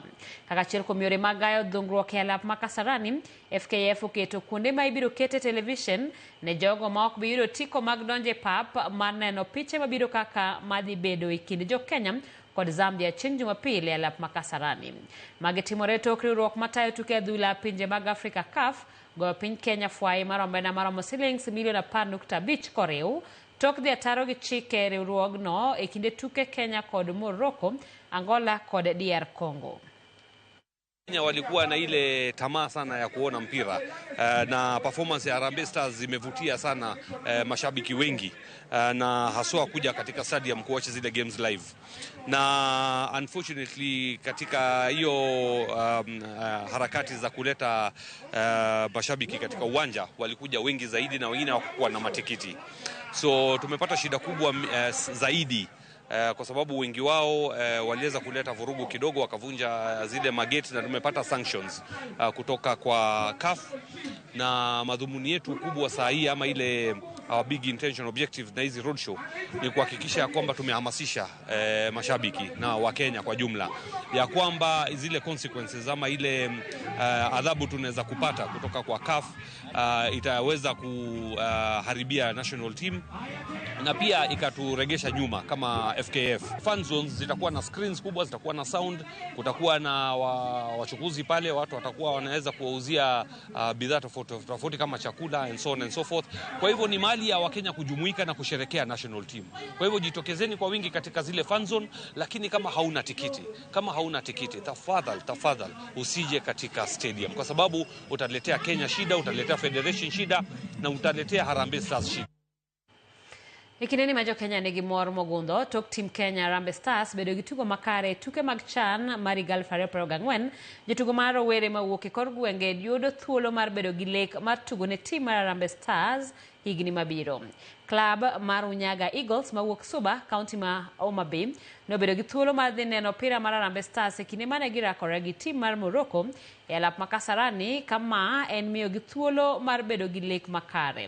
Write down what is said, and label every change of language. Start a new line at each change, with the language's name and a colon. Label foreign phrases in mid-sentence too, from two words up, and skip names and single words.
Luo (Kenya and Tanzania): Kaka achiel kuom yore mag gayo dhungruok e alap ma Kasarani, FKF oketo kuonde ma ibiro kete television ne jogo ma ok biro tiko mag donje pap mar neno piche mabiro kaka madhi bedo e kind jo Kenya kod Zambia chieng' Jumapil e lap Makasarani. Magi timore tok riwruok matayo tuke adhula pinje mag Afrika CAF goyo piny Kenya fwai mar omenda maromo shillings milion 10.5 koriw tok dhi ataro gi chike riwruogno e kinde tuke Kenya kod Morocco, Angola kod DR Congo.
Swahili: Kenya walikuwa na ile tamaa sana ya kuona mpira na performance ya Harambee Stars zimevutia sana mashabiki wengi na haswa kuja katika stadium kuwatch zile
English: games live.
Swahili: Na unfortunately katika hiyo harakati za kuleta mashabiki katika uwanja walikuja wengi zaidi na wengine hawakuwa na matikiti. So tumepata shida kubwa zaidi kwa sababu wengi wao waliweza kuleta vurugu kidogo, wakavunja zile mageti na tumepata sanctions kutoka kwa CAF. Na madhumuni yetu kubwa saa hii ama ile
English: our big intention objective
Swahili: na hizi roadshow ni kuhakikisha ya kwamba tumehamasisha mashabiki na Wakenya kwa jumla ya kwamba zile consequences ama ile adhabu tunaweza kupata kutoka kwa CAF itaweza kuharibia
English: national team
Swahili: na pia ikaturegesha nyuma kama FKF.
English: Fan zones
Swahili: zitakuwa na screens kubwa, zitakuwa na sound, kutakuwa na wachukuzi pale, watu watakuwa wanaweza kuwauzia bidhaa tofauti kama chakula
English: and so on and so forth.
Swahili: Kwa hivyo ni mali ya Wakenya kujumuika na kusherekea
English: national team.
Swahili: Kwa hivyo jitokezeni kwa wingi katika zile
English: fan zone,
Swahili: lakini kama hauna tikiti, tafadhali usije katika stadium kwa sababu utaletea Kenya shida, utaletea Federation shida na utaletea Harambee Stars shida.
Luo (Kenya and Tanzania): Ikineni majo Kenya nigi mor mogundo tok tim Kenya Harambee Stars bedo gi tugo makare tuke mag CHAN Marigal 2024 jotugo mar rowere mawuok e kor gwenge yudo thuolo mar bedo gi lek mar tugo ne tim mar Harambee Stars higni mabiro. Club mar Unyaga Eagles mawuok Suba, kaunti ma Homa Bay, nobedo gi thuolo mar dhi neno opira mar Harambee Stars e kinde mane girakore gi tim mar Morocco e lap Makasarani, kama en miyo gi thuolo mar bedo gi lek makare.